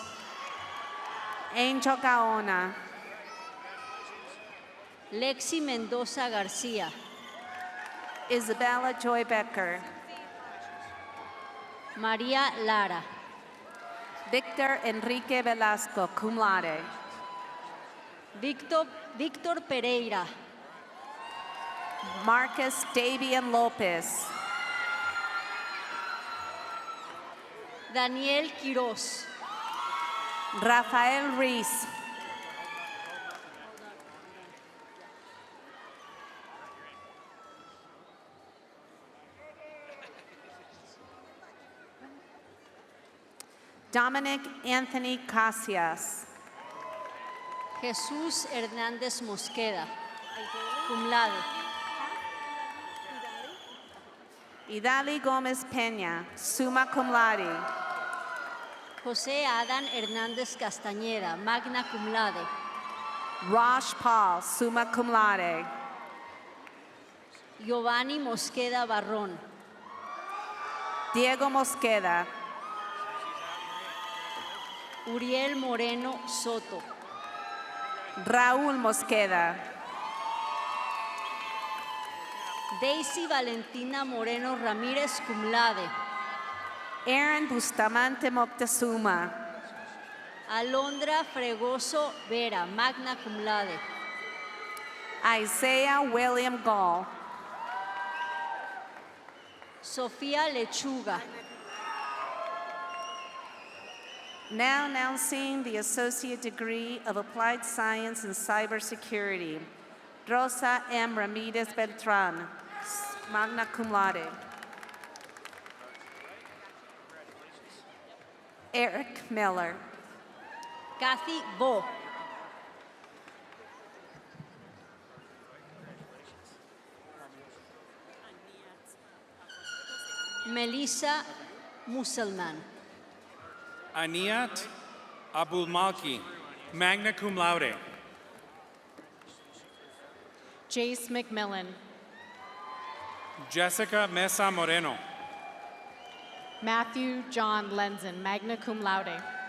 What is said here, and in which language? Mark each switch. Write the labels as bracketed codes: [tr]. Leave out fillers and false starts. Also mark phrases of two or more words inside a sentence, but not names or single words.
[en] Angel Gaona. Lexi Mendoza García. Isabella Joy Becker. María Lara. Victor Enrique Velasco, [la] cum laude. [en] Víctor Pereira. Marcus Davian Lopez. Daniel Quiroz. Rafael Reese. Dominic Anthony Casillas. Jesús Hernández Mosqueda. [la] Cum laude. [en] Idali Gomez Peña, [la] summa cum laude. [en] José Adán Hernández Castañeda, [la] magna cum laude. [en] Rosh Paul, [la] summa cum laude. [en] Giovanni Mosqueda Barrón. Diego Mosqueda. Uriel Moreno Soto. Raúl Mosqueda. Daisy Valentina Moreno Ramírez [la] cum laude. [en] Aaron Bustamante Moctezuma. Alondra Fregoso Vera, [la] magna cum laude. [en] Isaiah William Gall. Sofía Lechuga. Now announcing the Associate Degree of Applied Science in Cybersecurity, Rosa M. Ramirez Beltran, [la] magna cum laude. [en] Eric Miller. Kathy Bo. Melissa Muselman. Aniat Abulmalki, [la] magna cum laude. [en] Jace McMillan. Jessica Mesa Moreno. Matthew John Lenzen, [la] magna cum laude.